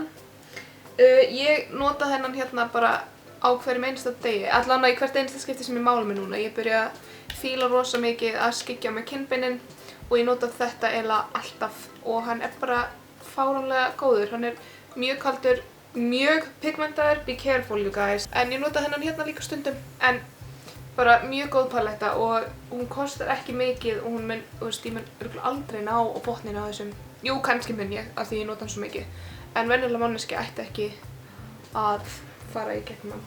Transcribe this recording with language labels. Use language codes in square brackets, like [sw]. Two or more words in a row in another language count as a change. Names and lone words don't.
[is] Ég nota þennan hérna bara á hverjum einasta degi, allavega í hvert einasta skipti sem ég mála mig núna. Ég byrja að fíla rosa mikið að skyggja með kinnbeinin og ég nota þetta eiginlega alltaf og hann er bara fáránlega góður. Hann er mjög kaldur, mjög pigmentaður, [en] be careful you guys. [is] En ég nota hennan hérna líka stundum en bara mjög góð paletta og hún kostar ekki mikið og hún mun, ég mun örugglega aldrei ná á botninn á þessum Jú, kannski mun ég, af því ég nota hann svo mikið. En venjulega manneskja ætti ekki að fara í gegnum hann.